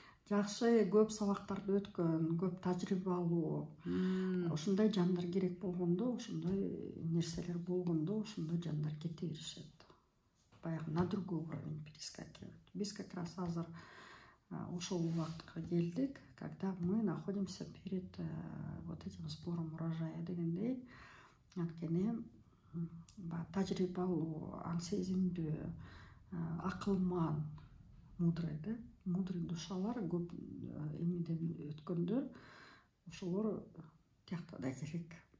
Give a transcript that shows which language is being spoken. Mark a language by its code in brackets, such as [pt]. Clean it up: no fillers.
[ky] Жакшы көп сабактарды өткөн, көп тажрыйбалуу, ошондой жандар керек болгондо, ошондой нерселер болгондо, ошондой жандар кете беришет. Баягы [ru] на другой уровень перескакивать. [ky] Биз [ru] как раз [ky] азыр ошол убакытка келдик, [ru] когда мы находимся перед вот этим сбором урожая [ky] дегендей. Анткени тажрыйбалуу, аң сезимдүү, акылман, [ru] мудрый, да? [ky] Мудрый душалар көп эмеден өткөндөр, ошолор тиякта да керек.